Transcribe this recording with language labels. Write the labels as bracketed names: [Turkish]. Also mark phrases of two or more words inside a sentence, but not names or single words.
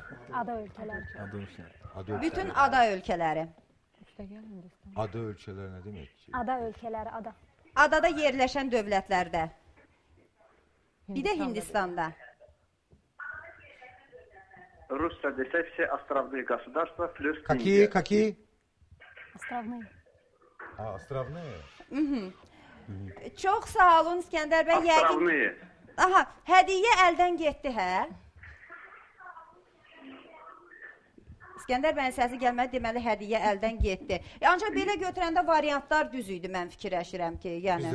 [Azerbaijani] Ada ölkələri. Bütün ada ölkələri. Ada ölkələri nə demək ki? Ada ölkələri, ada. Adada yerləşən dövlətlərdə. Bir də Hindistanda. Rusça desək, [Russian] все островные государства плюс Какие? Островные. Островные. [Azerbaijani] Çox sağ olun İskəndər bəy. [Russian] Островные. [Azerbaijani] Aha, hədiyyə əldən getdi, hə? İskəndər bəyin səsi gəlmədi, deməli hədiyyə əldən getdi. Ancaq belə götürəndə variantlar düz idi, mən fikirləşirəm ki, yəni.